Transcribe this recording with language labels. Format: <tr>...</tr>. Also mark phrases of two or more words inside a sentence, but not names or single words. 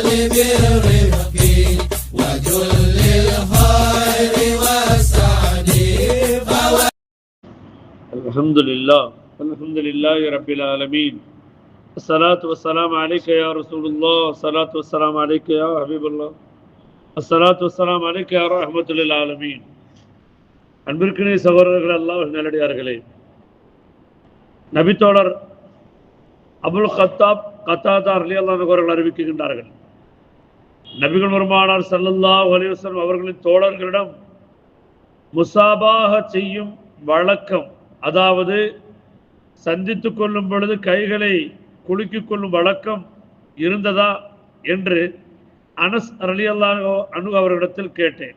<ar>بالرفق وجل الخير والسعد. الحمد لله رب العالمين. الصلاة والسلام عليك يا رسول الله. الصلاة والسلام عليك يا حبيب الله. الصلاة والسلام عليك يا رحمة للعالمين.</ar> <ta>அன்பிற்கினிய சகோதரர்கள், அல்லாஹ் நல்லடியார்களே, நபித்தோழர் அபுல் கத்தாப் கத்தாதா</ta> <ar>رضي الله عنه</ar> <ta>அவர்கள் அறிவிக்கின்றார்கள், நபிகள் பெருமானார்</ta> <ar>صلى الله عليه وسلم</ar> <ta>அவர்களின் தோழர்களிடம் முசாபாஹ செய்யும் வழக்கம், அதாவது சந்தித்துக் கொள்ளும் பொழுது கைகளை குலுக்கிக் கொள்ளும் வழக்கம் இருந்ததா என்று அனஸ்</ta> <ar>رضي الله عنه</ar> <ta>அவர்களிடத்தில் கேட்டேன்.</ta>